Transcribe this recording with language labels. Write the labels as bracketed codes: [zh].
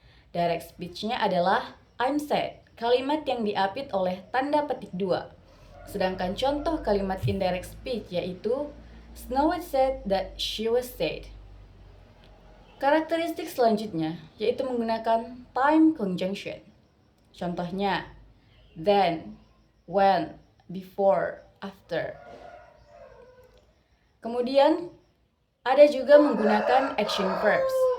[id] Direct speech-nya adalah [en] I'm sad, [id] kalimat yang diapit oleh tanda petik 2. Sedangkan contoh kalimat indirect speech yaitu [en] Snow White said that she was sad. [id] Karakteristik selanjutnya yaitu menggunakan time conjunction. [en] Contohnya, then, when, before, after. [id] Kemudian, ada juga menggunakan action verbs.